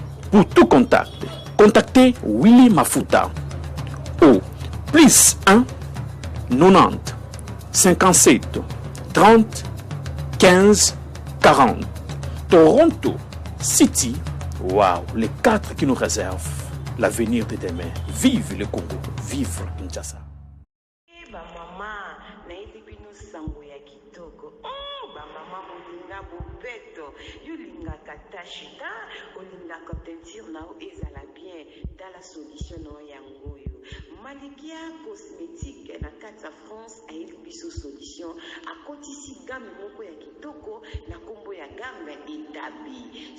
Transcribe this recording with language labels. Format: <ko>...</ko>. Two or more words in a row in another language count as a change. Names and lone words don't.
<fr>Pour tout contact, contactez Willy Mafuta au plus un, nonante, cinquante-sept, trente, quinze, quarante. Toronto City, waouh, les quatre qui nous réservent l'avenir de demain. Vive le Congo, vive Kinshasa.</fr> <ln>Eh, ba mama, nayebi bino sango ya kitoko. Oh, ba mama molinga bopeto, yo lingaka tache ta, olingaka teinture na yo ezala bien, tala solution na yo yango oyo. Malikia Cosmétique na kati ya France ayeli biso solution, akotisi gamme moko ya kitoko na kombo ya gamme Etabi.</ln>